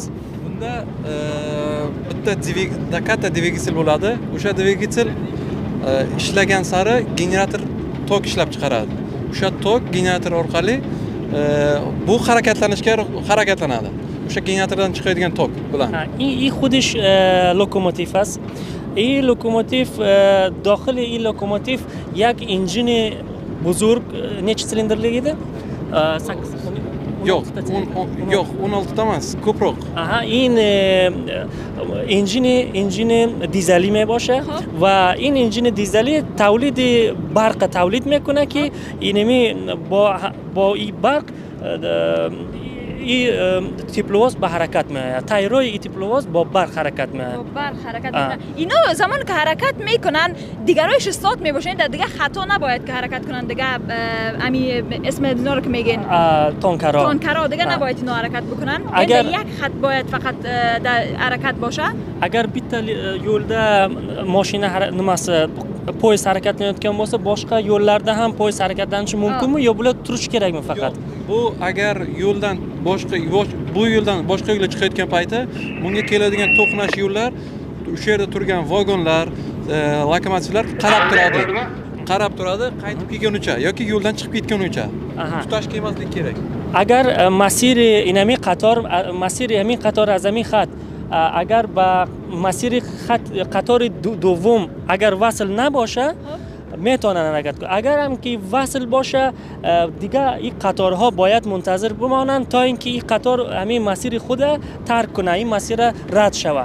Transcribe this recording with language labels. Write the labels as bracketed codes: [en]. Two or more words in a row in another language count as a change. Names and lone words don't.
[uz] Bunda bitta katta dvigatel bo'ladi. O'sha dvigatel ishlagan sari generator tok ishlab chiqaradi. O'sha tok generator orqali bu harakatlanadi. O'sha generatordan chiqadigan tok bilan. [fa] این خودش لوکوموتیو است. این لوکوموتیو داخل این لوکوموتیو یک انجین بزرگ [uz] necha silinderligidir? [fa] 8 [uz] Yo'q, 16 ta emas, ko'proq. [fa] Aha, این انجین دیزلی میباشه و این انجین دیزلی تولید برق تولید میکنه که اینمی با این برق این تیپلوواز به حرکت میآید. تایرای این تیپلوواز با برق حرکت میآید. با برق حرکت میکنن. اینا زمان که حرکت میکنن دیگرایش استاد میباشن، دیگه خطا نباید که حرکت کنن. دیگه امی اسم اینا رو که میگن تانکرا دیگه نباید اینا حرکت بکنن. اگر یک خط باید فقط در حرکت باشه. [uz] اگر bitta yo'lda mashina poyezd harakatlanayotgan bo'lsa, boshqa yo'llarda ham poyezd harakatlanishi mumkinmi yo bular turishi kerakmi faqat? Bu agar yo'ldan boshqa yo'lga chiqayotgan payti bunga keladigan to'qnash yo'llar, o'sha yerda turgan vagonlar, lokomotivlar qarab turadi qaytib kelgunicha yoki yo'ldan chiqib ketgunicha. Tutash kelmaslik kerak. [fa] اگر مسیر همین قطار از همین خط اگر با مسیر قطار دوم اگر وصل نباشه میتونن حرکت کنن. اگر هم که وصل باشه دیگه این قطارها باید منتظر بمانن تا اینکه این قطار همین مسیر خود ترک کنه، این مسیر رد شود.